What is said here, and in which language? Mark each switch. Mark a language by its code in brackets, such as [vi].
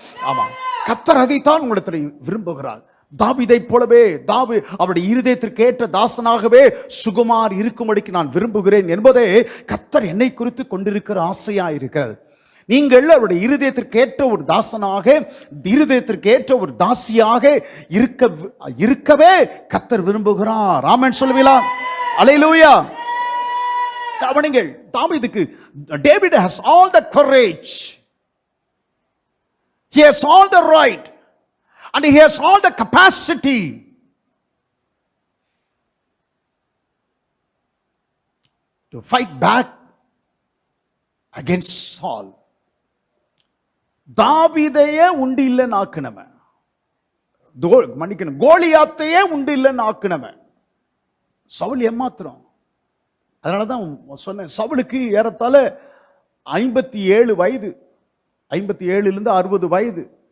[ta] ஆமா, கர்த்தர் அதைத்தான் உங்களிடத்தில் விரும்புகிறார். தாவீதை போலவே அவருடைய இருதயத்திற்கு ஏற்ற தாசனாகவே சுகுமார் இருக்கும்படிக்கு நான் விரும்புகிறேன் என்பதே கர்த்தர் என்னை குறித்து கொண்டிருக்கிற ஆசையா இருக்கிறது. நீங்கள் அவருடைய இருதயத்திற்கு ஏற்ற ஒரு தாசனாக, இருதயத்திற்கு ஏற்ற ஒரு தாசியாக இருக்கவே கர்த்தர் விரும்புகிறார். ஆமென் சொல்லுவீங்களா? அல்லேலூயா. கவனிங்கள், தாவீதுக்கு [en] David has all the courage, he has all the right, and he has all the capacity to fight back against Saul. [ta] தாவீதையே உண்டு இல்லைன்னு ஆக்கினவன், மன்னிக்கணும், கோலியாத்தையே உண்டு இல்லைன்னு ஆக்கினவன் சவுல் ஏமாத்திரம். அதனாலதான் சொன்னேன், சவுலுக்கு ஏறத்தாழ 57 வயது, 57 60 வயது.